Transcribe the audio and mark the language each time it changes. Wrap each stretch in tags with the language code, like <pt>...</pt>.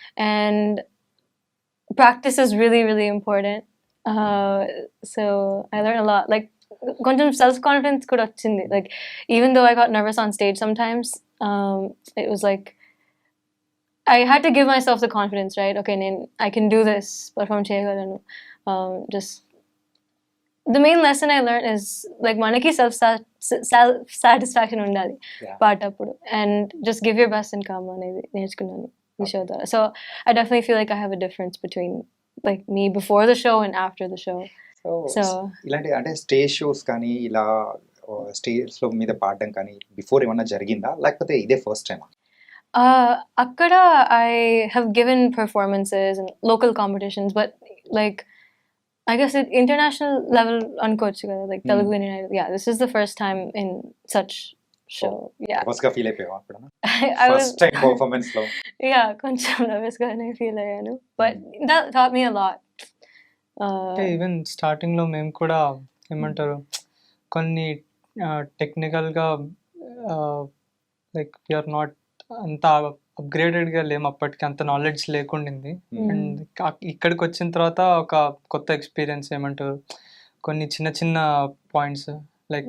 <en>And practice is really, really important. So I learned a lot.</en> <te>Like కొంచెం self confidence కూడా వచ్చింది.</te> <en>Like even though I got nervous on stage sometimes, it was like I had to give myself the confidence, right? Okay, I can do this, perform</en> <te>చేయగలను.</te> <en>Just the main lesson I learned is like</en> <te>మనకి</te> <en>self satisfaction</en> <te>ఉండాలి</te> <en>Yeah.</en> <te>పాటప్పుడు,</te> <en>and just give your best and come</en> <te>అనేది నేర్చుకున్నాను ఈ show ద్వారా.</te> <en>So I definitely feel like I have a difference between like me before the show and after the show. So, So</en> <te>ఇలాంటి అంటే stage shows కానీ ఇలా స్టేజ్‌లో మీద పాడడం కానీ బిఫోర్ ఏమన్నా జరిగిందా? లేకపోతే ఇదే ఫస్ట్ టైమా? అక్కడ I have given performances in local competitions, but like I guess it international level అనుకోవచ్చు కదా, like Telugu Hmm.</te> <en>Indian Idol. Yeah, this is the first time in such show. Yeah.</en> <te>నర్వస్‌గా feel అయిపోయావా ఎప్పుడన్నా?</te> <en>I was</en> <te>first time పర్ఫార్మెన్స్‌లో.</te> <en>yeah,</en> <te>కొంచెం</te> <en>nervous</en> <te>గానే feel అయ్యాను,</te> <en>but that taught me a lot.</en> <te>అంటే even స్టార్టింగ్‌లో మేము కూడా ఏమంటారు కొన్ని టెక్నికల్‌గా</te> <en>like we are not</en> <te>అంత అప్‌గ్రేడెడ్‌గా లేము అప్పటికి. అంత నాలెడ్జ్ లేకుండింది. అండ్ ఇక్కడికి వచ్చిన తర్వాత ఒక కొత్త ఎక్స్‌పీరియన్స్ ఏమంటారు కొన్ని చిన్న చిన్న పాయింట్స్ లైక్</te>